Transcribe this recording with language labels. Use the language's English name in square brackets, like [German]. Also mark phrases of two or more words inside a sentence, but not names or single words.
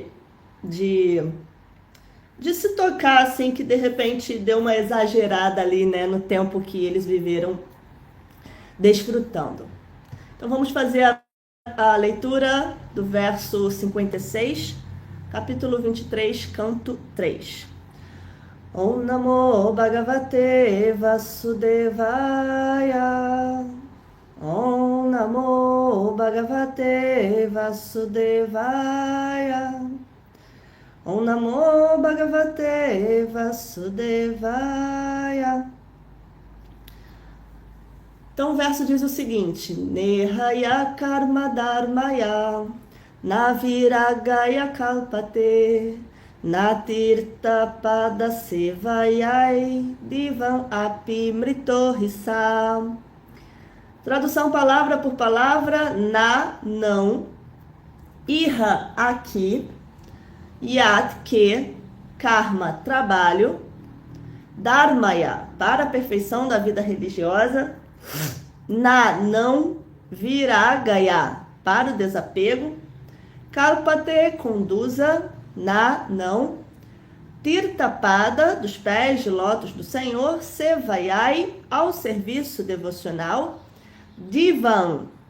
[Portuguese] De se tocar, assim, que de repente deu uma exagerada ali, né, no tempo que eles viveram desfrutando. Então vamos fazer a leitura do verso 56, capítulo 23, canto 3. [Sanskrit] ॐ नमो भगवते वासुदेवाय. ॐ नमो भगवते वासुदेवाय. ॐ नमो भगवते वासुदेवाय. [Portuguese] Então o verso diz o seguinte: [Sanskrit] नेह यत् कर्म धर्माय न विरागाय कल्पते न तीर्थपद सेवायै जीवन् अपि मृतो हि सः. [Portuguese] Tradução palavra por palavra: na, não, iha, aqui, Yat, que, karma, trabalho, dharmaya, para a perfeição da vida religiosa, na, não, viragaya, para o desapego, kalpate, conduza, na, não, tirtapada, dos pés de lótus do Senhor, sevayai, ao serviço devocional, divam,